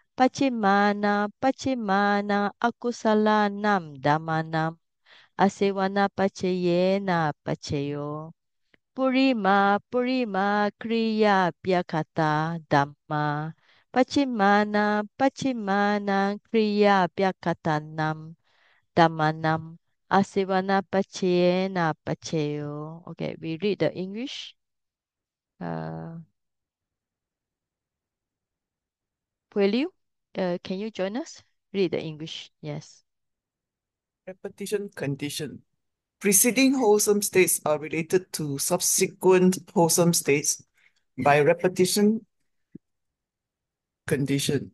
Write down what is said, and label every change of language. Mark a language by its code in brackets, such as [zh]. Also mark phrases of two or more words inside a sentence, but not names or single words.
[pi] Pachimana Akusalanam Dhammanam Asivana Pachayena Pachayo Purima Kriya Pyakata Dhamma Pachimana Kriya Pyakatanam Dhammanam Asivana Pachayena Pachayo. [en] Okay, we read the English. Will you? Can you join us? Read the English. Yes. Repetition condition. Preceding wholesome states are related to subsequent wholesome states by repetition condition.